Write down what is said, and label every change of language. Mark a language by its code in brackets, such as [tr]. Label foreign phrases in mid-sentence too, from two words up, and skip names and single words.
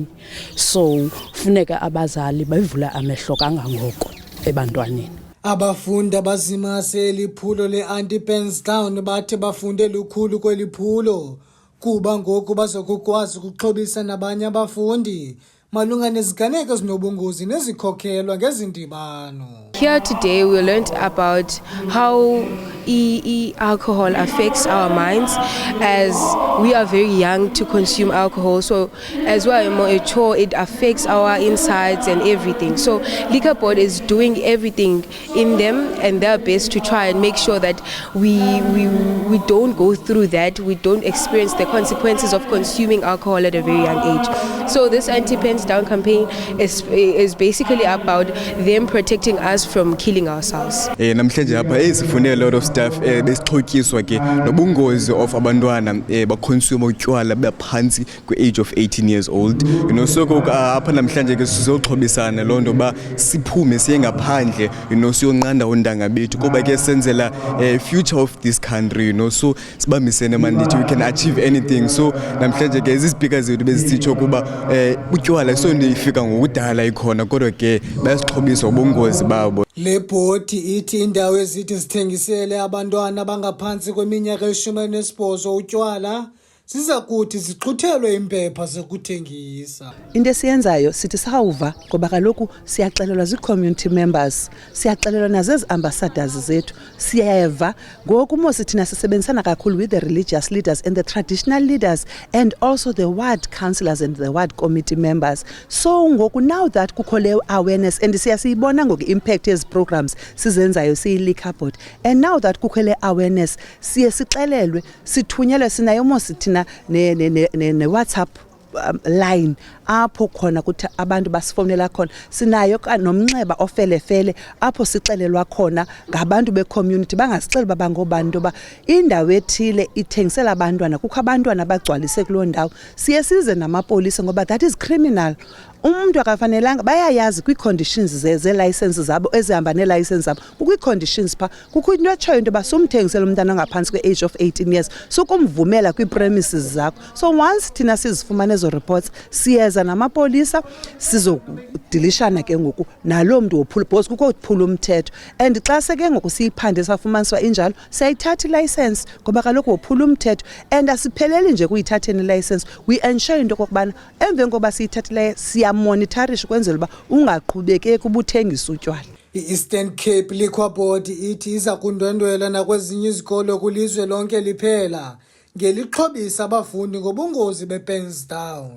[xh] So funeka abazali bavule amehlo kangangoko ebantwaneni. Abafundi abazimase eliphulo le-Anti-Pens Down bathi bafunde lukhulu kweli phulo kuba ngoku bazokukwazi ukuxhobisa nabanye abafundi malunga neziganeko ezinobungozi nezikhokhelwa ngezi ndibano. [en] Here today we learned about how alcohol affects our minds as we are very young to consume alcohol. So as we are more mature, it affects our insides and everything. So Liquor Board is doing everything in them and their best to try and make sure that we don't go through that, we don't experience the consequences of consuming alcohol at a very young age. So this Anti-Pens Down campaign is basically about them protecting us from killing ourselves. [xh] Namhlanje apha sifunde [en] a lot of stuff [xh] besixhotyiswa ke nobungozi of abantwana baconsume utywala baphansi kwe- [en] age of 18 years old. [xh] So apha namhlanje ke sizoxhobisana loo nto ba siphume siye ngaphandle siyonqanda ontanga bethu kuba ke senzela [en] future of this country. So [xh] sibambisene mandithi [en] we can achieve anything. [xh] So namhlanje ke izipika zethu bezitsho kuba utywala sonto ifika ngokudala ikhona kodwa ke bayasixhobisa ubungozi babo. Le bhodi ithi indawo ezithi zithengisele abantwana abangaphansi kweminyaka eli-18 utywala ziza kuthi zixhuthelwe impepha zokuthengisa. Into esiyenzayo sithi sawuva ngoba kaloku siyaxelelwa zii-community members, siyaxelelwa nazezi ambassadors zethu, siyeva ngoku mos thina sisebenzisana kakhulu [en] with the religious leaders and the traditional leaders and also the ward councillors and the ward committee members. [xh] So ngoku [en] now that [xh] kukho le awareness and siyasiyibona ngoku impact yezi programs sizenzayo siyi-Liquor Board, and [en] now that [xh] kukho le awareness siye sixelelwe sithunyelwe, sinayo mos thina ne-WhatsApp line apho khona kuthi abantu basifowunela khona. Sinayo nomnxeba ofelefele apho sixelelwa khona ngabantu be-community bangasixeli uba bangobani into yoba indawo ethile ithengisela abantwana, kukho abantwana abagcwalise kuloo ndawo. Siye size namapolisa ngoba [en] that is criminal [xh] Umuntu akafanelanga bayayazi kwi-conditions ze-license zabo ezihamba ne-license zabo. Kukwi-conditions pha kukho into etshoyo into yoba sumthengisela umntana ongaphantsi kwe- [en] age of 18 years [xh] sukumvumela kwii-premises zakho. So once thina sizifumana ezo reports siyeza namapolisa sizodilishana ke ngoku naloo mntu wophula because kukho ukuphula umthetho. And xa seke ngoku siyiphande safumaniswa injalo siyayithatha i-license ngoba kaloku wophula umthetho. And asipheleli nje kuyithatheni i-license, we ensure into okokubana emveni koba siyithathileyo siyamonitharisha ukwenzela uba ungaqhubekeki ubuthengisa utywala. I-Eastern Cape Liquor Board ithi iza kundwendwela nakwezinye izikolo kwilizwe lonke liphela ngelixhobisa abafundi ngobungozi bePenstown.